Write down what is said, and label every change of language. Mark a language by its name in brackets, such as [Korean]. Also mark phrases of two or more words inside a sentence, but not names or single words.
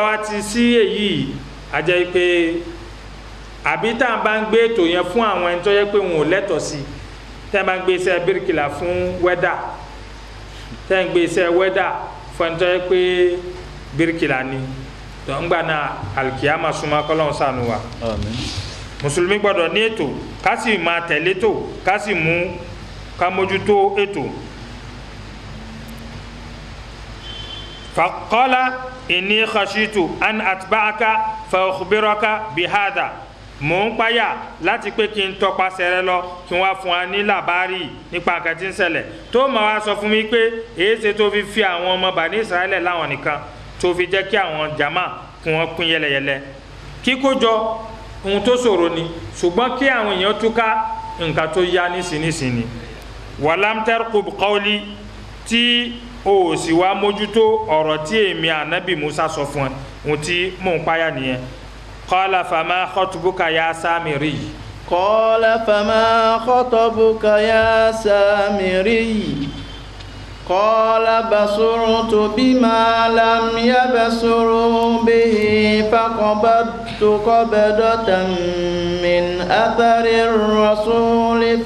[Yoruba] wá ti sí èyí àjẹ́ pé àbí tá à ń bá ń gbé ètò yẹn fún àwọn ẹni tó yẹ pé wọn ò lẹ́tọ̀ọ́ sí tẹ́ ẹ bá ń gbé iṣẹ́ bíríkìlà fún wẹ́dà tẹ́ ẹ ń gbé iṣẹ́ wẹ́dà fún ẹni tó yẹ pé bíríkìlà ni tó ń gbà náà alikiyama súnmọ́ kọ́lọ́hún ṣàánú wa mùsùlùmí gbọ́dọ̀ ní ètò ká sì máa tẹ̀lé ètò ká sì mú ká mójútó ètò. [Arabic] فقال إني خشيت أن أتبعك فأخبرك بهذا [Yoruba] mò ń páyà láti pé kí n tọpasẹ̀ rẹ lọ kí n wá fún wa ní làbárì nípa nǹkan tí ń ṣẹlẹ̀ tó máa wá sọ fún mi pé èyí ṣe tó fi àwọn ọmọ Bani Israẹli láwọn nìkan tó fi jẹ́ kí àwọn jama kí wọ́n pín yẹlẹyẹlẹ kíkójọ ohun tó ṣòro ni ṣùgbọ́n kí àwọn èèyàn túká nǹkan tó yá nísinsìnyí [Arabic] ولم ترقب قولي [Yoruba] tí o sì wá mójútó ọ̀rọ̀ tí èmi ànábì Musa sọ fún ẹ ohun tí mò ń páyà nìyẹn [Arabic] قال فما خطبك يا سامري. قال فما خطبك يا سامري قال بصرت بما لم يبصروا به فقبضت قبضة من أثر الرسول